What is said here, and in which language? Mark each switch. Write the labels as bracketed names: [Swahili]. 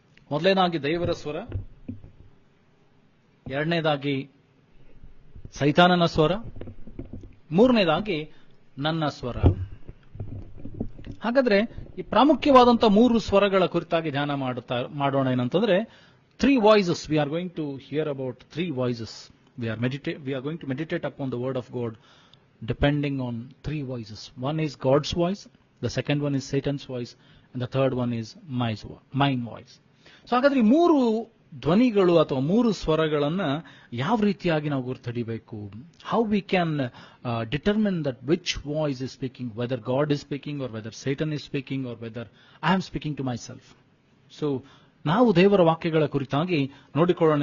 [Kannada] ಮೊದಲನೇದಾಗಿ ದೇವರ ಸ್ವರ, ಎರಡನೇದಾಗಿ ಸೈತಾನನ ಸ್ವರ, ಮೂರನೇದಾಗಿ ನನ್ನ ಸ್ವರ. ಹಾಗಾದ್ರೆ ಈ ಪ್ರಾಮುಖ್ಯವಾದಂತ 3 ಸ್ವರಗಳ ಕುರಿತಾಗಿ ಧ್ಯಾನ ಮಾಡೋಣ. ಏನಂತಂದ್ರೆ [English] 3 voices. We are going to hear about 3 voices. We are going to meditate upon the word of God depending on 3 voices. One is God's voice, the second one is Satan's voice, and the third one is mine voice. [Kannada] So ಹಾಗಾದ್ರೆ ಈ 3 ಧ್ವನಿಗಳು ಅಥವಾ 3 ಸ್ವರಗಳನ್ನ ಯಾವ ರೀತಿಯಾಗಿ ನಾವು ಗುರುತಿಡಬೇಕು? [English] How we can determine that which voice is speaking, whether God is speaking or whether Satan is speaking or whether I am speaking to myself. [Kannada] So ನಾವು ದೇವರ ವಾಕ್ಯಗಳ ಕುರಿತಾಗಿ ನೋಡಿಕೊಳ್ಳೋಣ.